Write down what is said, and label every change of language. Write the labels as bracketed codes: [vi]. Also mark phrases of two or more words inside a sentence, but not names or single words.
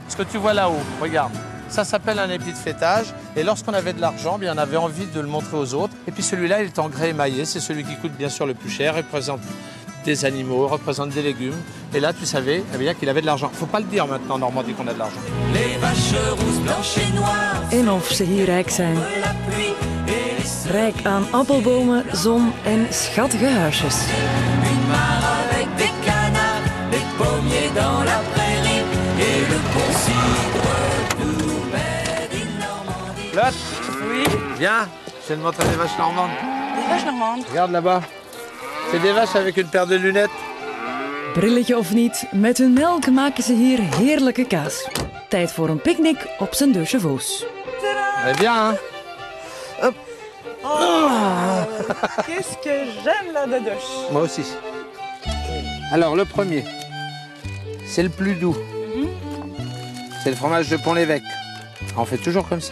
[fr] Ce que tu vois là-haut, regarde. Ça s'appelle un épi de fêtage. Et lorsqu'on avait de l'argent, bien, on avait envie de le montrer aux autres. Et puis celui-là, il est en grès émaillé. C'est celui qui coûte bien sûr le plus cher. Il représente des animaux, représente des légumes. Et là, tu savais bien qu'il avait de l'argent. Faut pas le dire maintenant en Normandie qu'on a de l'argent. Les vaches rousses, blanches et noires. [nl] En of ze hier rijk zijn. [fr] La pluie et les [nl] Rijk aan appelbomen, zon en schattige huisjes. [fr] une mare avec des canards, des pommiers dans la prairie et le bon cidre tout [en] made in [fr] Normandie. Lotte, Oui, viens, je vais te montrer des vaches normandes. des vaches normandes. Regarde là-bas. C'est des vaches avec une paire de lunettes. [nl] Brilletje of niet, met hun melk maken ze hier heerlijke kaas. Tijd voor een picknick op zijn Deux Chevaux. [fr] Eh bien, hein? Hop. Qu'est-ce que j'aime la dadoche. Moi aussi. Alors, le premier, c'est le plus doux. C'est le fromage de Pont-l'Évêque. On fait toujours comme ça.